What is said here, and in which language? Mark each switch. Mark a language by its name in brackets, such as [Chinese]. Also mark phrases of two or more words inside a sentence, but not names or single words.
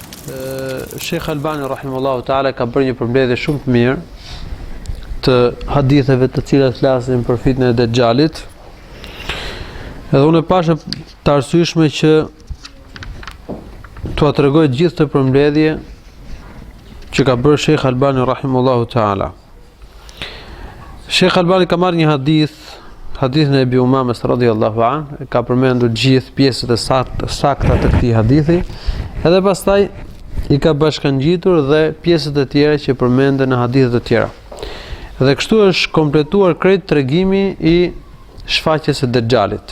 [Albanian] Sheikh Albani [Arabic] رحمه الله تعالى [Albanian] ka bërë një përmbledhje shumë të mirë të haditheve të cilat flasin për fitnën e Dejjalit. Edhe unë pashë të arsyeshme që t'ua tregoj gjithë të përmbledhje që ka bërë Sheikh Albani [Arabic] رحمه الله تعالى. [Albanian] Sheikh Albani ka marrë një hadithin e Ebi Umames [Arabic] رضي الله عنه, [Albanian] ka përmendur gjithë pjesët e sakta të këtij hadithi, edhe pastaj i ka bashkangjitur dhe pjesët e tjera që përmenden në hadithe të tjera. Dhe kështu është kompletuar krejt tregimi i shfaqjes së Dejjalit.